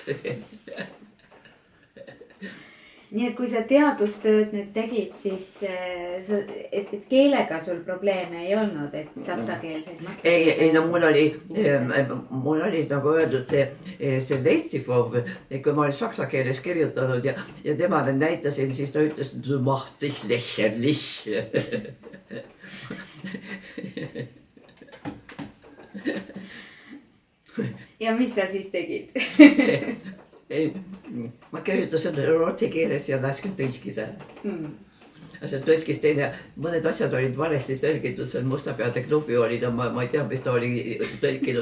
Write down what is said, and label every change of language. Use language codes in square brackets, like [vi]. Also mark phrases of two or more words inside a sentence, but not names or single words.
[et] nii et kui sa teadustööd nüüd tegid, siis et keelega sul probleeme ei olnud, et saksakeelseid materjale? ei, no mul oli nagu öeldud see Leistikov, kui ma olin saksa keeles kirjutanud ja temale näitasin, siis ta ütles, [de] du machst dich lächerlich. [et] ja mis sa siis tegid? Ma kirjutasin rootsi keeles ja lasin tõlkida. See tõlkis teine, mõned asjad olid valesti tõlgitud, see Mustapeade klubi oli, ma ei tea, mis ta oli tõlkinud.